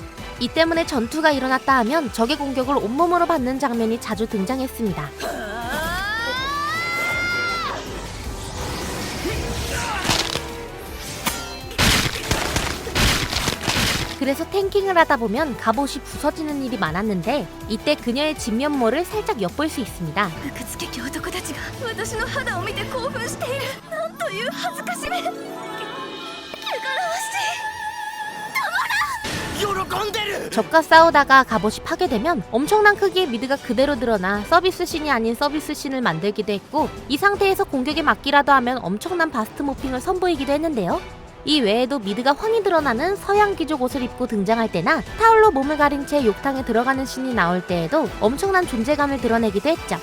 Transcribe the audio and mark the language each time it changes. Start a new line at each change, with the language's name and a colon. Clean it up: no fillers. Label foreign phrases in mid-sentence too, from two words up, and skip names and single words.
Korean: 이 때문에 전투가 일어났다 하면 적의 공격을 온몸으로 받는 장면이 자주 등장했습니다. 그래서 탱킹을 하다 보면 갑옷이 부서지는 일이 많았는데 이때 그녀의 진면모를 살짝 엿볼 수 있습니다.
Japanese: 悪つけき男たちが私の肌を見て興奮しているなんという恥ずかしめ汚らわしい
Korean: 적과 싸우다가 갑옷이 파괴되면 엄청난 크기의 미드가 그대로 드러나 서비스 씬이 아닌 서비스 씬을 만들기도 했고 이 상태에서 공격에 맞기라도 하면 엄청난 바스트 모핑을 선보이기도 했는데요. 이 외에도 미드가 훤히 드러나는 서양 귀족 옷을 입고 등장할 때나 타올로 몸을 가린 채 욕탕에 들어가는 씬이 나올 때에도 엄청난 존재감을 드러내기도 했죠.